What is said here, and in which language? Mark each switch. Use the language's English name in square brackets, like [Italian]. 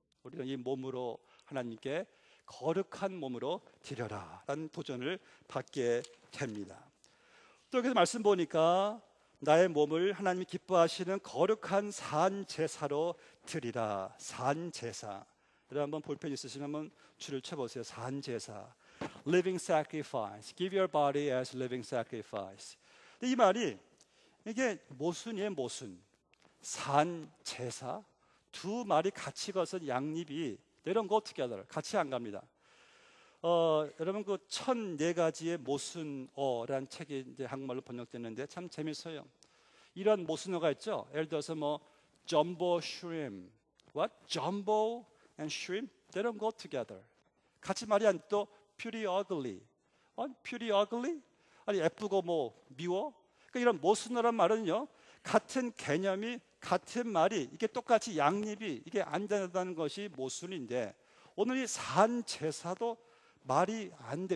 [Korean] 우리는 이 몸으로 하나님께 거룩한 몸으로 드려라 라는 도전을 받게 됩니다. 또 여기서 말씀 보니까 나의 몸을 하나님이 기뻐하시는 거룩한 산 제사로 드리라. 산 제사. 여러분 한번 볼펜 있으시면 한번 줄을 쳐보세요. 산 제사. [English] Living sacrifice. Give your body as living sacrifice. [Korean] 이 말이 이게 모순이에요. 모순. 산 제사. 두 말이 같이 거선 양립이 [English] They don't go together. [Korean] 같이 안 갑니다. 여러분 그 1004가지의 모순어라는 책이 이제 한국말로 번역됐는데 참 재밌어요. 이런 모순어가 있죠. 예를 들어서 뭐 [English] jumbo shrimp, what? Jumbo and shrimp, they don't go together. [Korean] 같이 말이 안 또 [English] pretty ugly, pretty ugly? [Korean] 아니 예쁘고 뭐 미워? 그러니까 이런 모순어란 말은요. 같은 개념이 같은 말이 이게 똑같이 양립이 이게 안 된다는 것이 모순인데 오늘 이 산 제사도 말이 안 돼.